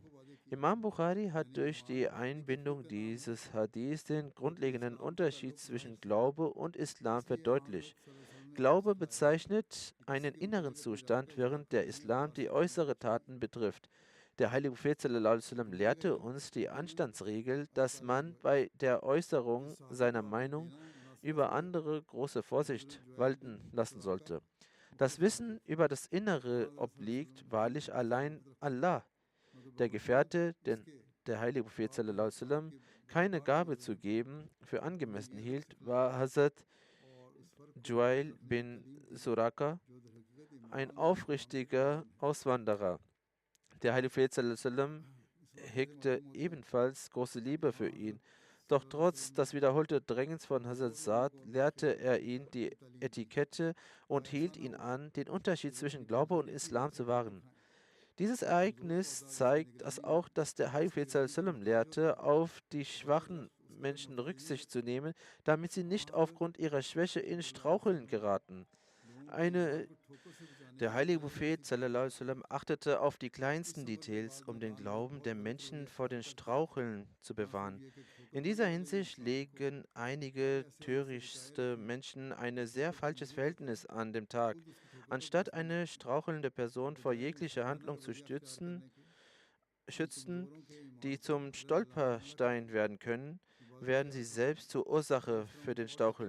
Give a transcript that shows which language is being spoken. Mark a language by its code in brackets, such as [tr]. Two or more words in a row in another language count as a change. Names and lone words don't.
[de] Imam Bukhari hat durch die Einbindung dieses Hadiths den grundlegenden Unterschied zwischen Glaube und Islam verdeutlicht. Glaube bezeichnet einen inneren Zustand, während der Islam die äußere Taten betrifft. Der heilige Prophet [ar] صلى الله عليه وسلم [de] lehrte uns die Anstandsregel, dass man bei der Äußerung seiner Meinung über andere große Vorsicht walten lassen sollte. Das Wissen über das Innere obliegt wahrlich allein Allah. Der Gefährte, den der heilige Prophet [ar] صلى الله عليه وسلم [de] keine Gabe zu geben für angemessen hielt, war Hazrat Juail bin Suraka, ein aufrichtiger Auswanderer. Der heilige Prophet [ar] صلى الله عليه وسلم [de] hegte ebenfalls große Liebe für ihn. Doch trotz des wiederholten Drängens von Hazrat Sa'd lehrte er ihn die Etikette und hielt ihn an, den Unterschied zwischen Glaube und Islam zu wahren. Dieses Ereignis zeigt es auch, dass der Heilige Prophet [ar] صلى الله عليه وسلم [de] lehrte, auf die schwachen Menschen Rücksicht zu nehmen, damit sie nicht aufgrund ihrer Schwäche in Straucheln geraten. Eine Der heilige Prophet [ar] صلى الله عليه وسلم [de] achtete auf die kleinsten Details, um den Glauben der Menschen vor den Straucheln zu bewahren. In dieser Hinsicht legen einige törichte Menschen ein sehr falsches Verhältnis an den Tag. Anstatt eine strauchelnde Person vor jeglicher Handlung zu schützen, die zum Stolperstein werden können, werden sie selbst zur Ursache für den Straucheln.